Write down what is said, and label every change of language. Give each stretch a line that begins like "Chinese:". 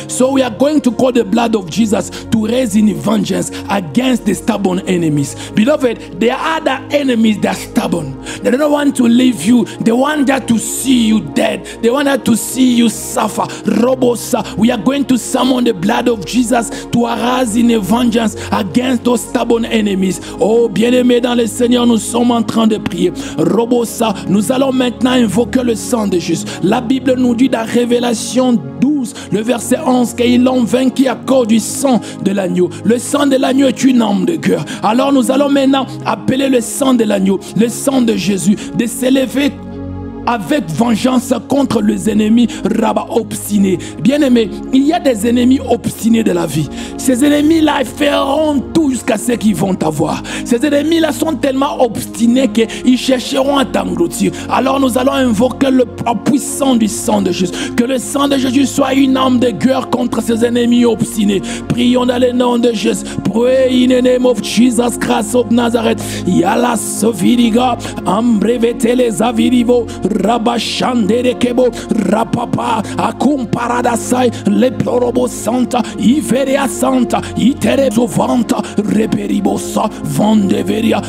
English: So we are going to call the blood of Jesus to raise in vengeance against the stubborn enemies. Beloved, there are other enemies that are stubborn. They don't want to leave you. They want that to see you dead. They want that to see you suffer. We are going to summon the blood of Jesus to arise in a vengeance against those stubborn enemies.
French: Oh, bien-aimés dans le Seigneur, nous sommes en train de prier. Robosa, nous allons maintenant invoquer le sang de Jésus. La Bible nous dit dans Révélation 12, le verset 11, qu'ils l'ont vaincu à cause du sang de l'agneau. Le sang de l'agneau est une arme de guerre. Alors nous allons maintenant appeler le sang de l'agneau, le sang de Jésus, de s'élever avec vengeance contre les ennemis rabat obstinés. Bien-aimés, il y a des ennemis obstinés de la vie. Ces ennemis-là feront tout jusqu'à ce qu'ils vont avoir. Ces ennemis-là sont tellement obstinés qu'ils chercheront à t'engloutir. Alors nous allons invoquer le puissant du sang de Jésus. Que le sang de Jésus soit une arme de guerre contre ces ennemis obstinés. Prions dans le nom de Jésus.
English: Pray in the name of Jesus Christ of Nazareth. Yala soviriga, ambrevete les avirivo, Rabashandere kebo, rapapa, akum paradasai, le plorobo santa, iveria santa, itere sovanta, reperibosa, vandeveria.